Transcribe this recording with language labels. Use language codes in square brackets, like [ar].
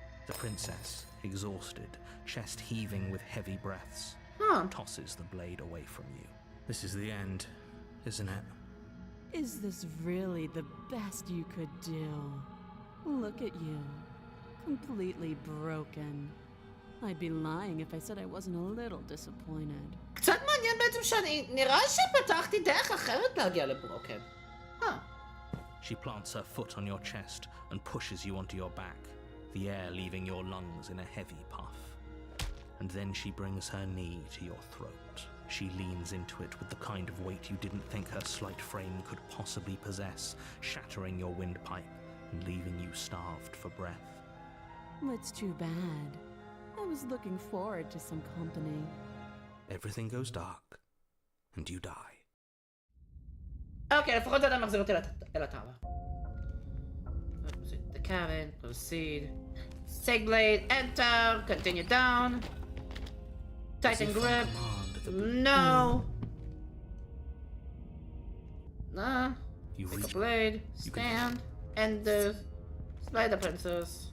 [en] The princess, exhausted, chest heaving with heavy breaths, tosses the blade away from you. This is the end, isn't it? Is this really the best you could do? Look at you. Completely broken. I'd be lying if I said I wasn't a little disappointed. [he] קצת מעניין בעצם שאני... נראה שפתחתי דרך אחרת להגיע לברוקן. [en] She plants her foot on your chest and pushes you onto your back, the air leaving your lungs in a heavy puff. And then she brings her knee to your throat. She leans into it with the kind of weight you didn't think her slight frame could possibly possess, shattering your windpipe and leaving you starved for breath. It's too bad. I was looking forward to some company. Everything goes dark, and you die. [he] אוקיי, לפחות זה עדיין מחזיר אותי אל הטאבה. [en] Proceed to the cabin, proceed. Take blade, enter, continue down. Tighten grip. No. Nah. You Take a reach. blade, stand, and slay the princess.